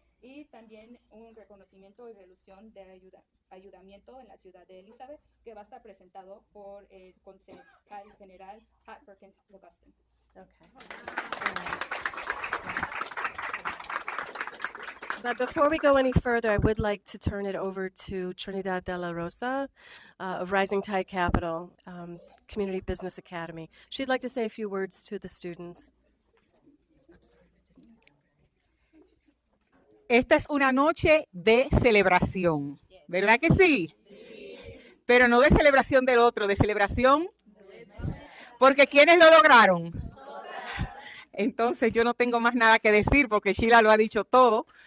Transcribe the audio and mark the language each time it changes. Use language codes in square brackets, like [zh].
[es] Y también un reconocimiento y resolución de ayudamiento en la ciudad de Elizabeth, que va a estar presentado por el concejal general Perkins-Auguste. [en] Okay. But before we go any further, I would like to turn it over to Trinidad de la Rosa of Rising Tide Capital, Community Business Academy. She'd like to say a few words to the students. [es] Esta es una noche de celebración, ¿verdad que sí? Pero no de celebración del otro, de celebración, porque ¿quiénes lo lograron? Entonces yo no tengo más nada que decir porque Sheila lo ha dicho todo.